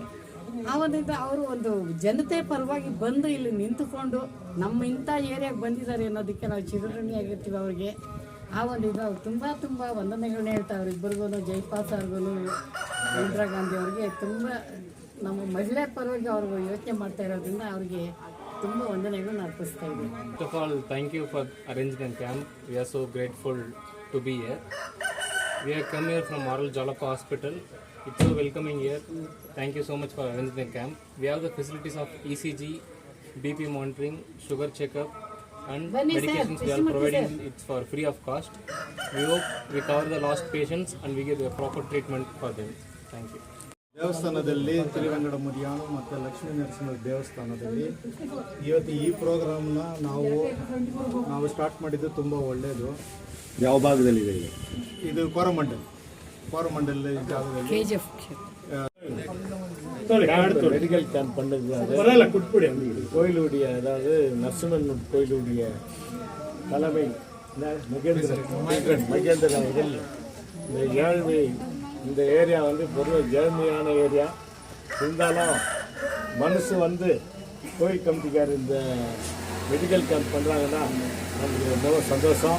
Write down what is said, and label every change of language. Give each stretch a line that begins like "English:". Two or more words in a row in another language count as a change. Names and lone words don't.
Kannada: ಆ ಒಂದಿಂದ ಅವರು ಒಂದು ಜನತೆ ಪರವಾಗಿ ಬಂದು ಇಲ್ಲಿ ನಿಂತುಕೊಂಡು ನಮ್ಮ ಇಂಥ ಏರಿಯಾಗೆ ಬಂದಿದ್ದಾರೆ ಅನ್ನೋದಕ್ಕೆ ನಾವು ಚಿರಋಣಿಯಾಗಿರ್ತೀವಿ ಅವ್ರಿಗೆ. ಆ ಒಂದು ಇದು ತುಂಬ ತುಂಬ ವಂದನೆಗಳನ್ನ ಹೇಳ್ತಾ ಅವರಿಬ್ಬರಿಗೂ, ಜೈಪಾಲ್ ಸರ್ಗೂ, ಇಂದಿರಾ ಗಾಂಧಿ ಅವ್ರಿಗೆ ತುಂಬ ನಮ್ಮ ಮಹಿಳೆ ಪರವಾಗಿ ಅವರು ಯೋಚನೆ ಮಾಡ್ತಾ ಇರೋದ್ರಿಂದ ಅವ್ರಿಗೆ ತುಂಬ ವಂದನೆಗಳನ್ನ ಅರ್ಪಿಸ್ತಾ ಇದ್ದೀವಿ.
English: First of all, thank you for arranging the camp. We are so grateful to be here. We have come here from Moral Jalapa Hospital. It's so welcoming here. Thank you so much for arranging the camp. We have the facilities of ECG, BP monitoring, sugar checkup, and medications we are providing. It's for free of cost. We hope we cover the lost patients and we give a proper treatment for them. Thank you.
Kannada: ದೇವಸ್ಥಾನದಲ್ಲಿ ತಿರುವೆಂಗಡ ಮುರಿಯಾನು ಮತ್ತು ಲಕ್ಷ್ಮೀ ನರಸಿಂಹ ದೇವಸ್ಥಾನದಲ್ಲಿ ಇವತ್ತು ಈ ಪ್ರೋಗ್ರಾಮ್ನ ನಾವು ಸ್ಟಾರ್ಟ್ ಮಾಡಿದ್ದು ತುಂಬ ಒಳ್ಳೆಯದು. ಯಾವ ಭಾಗದಲ್ಲಿದೆ ಇದು ಕೋರಮಂಡಲ್ ಜಾಗದಲ್ಲಿ
English: medical camp
Tamil: பண்ணுறது கோயிலுடைய, அதாவது நரசிம்மன் கோயிலுடைய தலைமை மகேந்திரன் அவர்கள் இந்த ஏழ்மை, இந்த ஏரியா வந்து பொருள் ஏழ்மையான ஏரியா இருந்தாலும் மனசு வந்து கோயில் கமிட்டிக்கார் இந்த
English: medical camp
Tamil: பண்ணுறாங்கன்னா நமக்கு ரொம்ப சந்தோஷம்.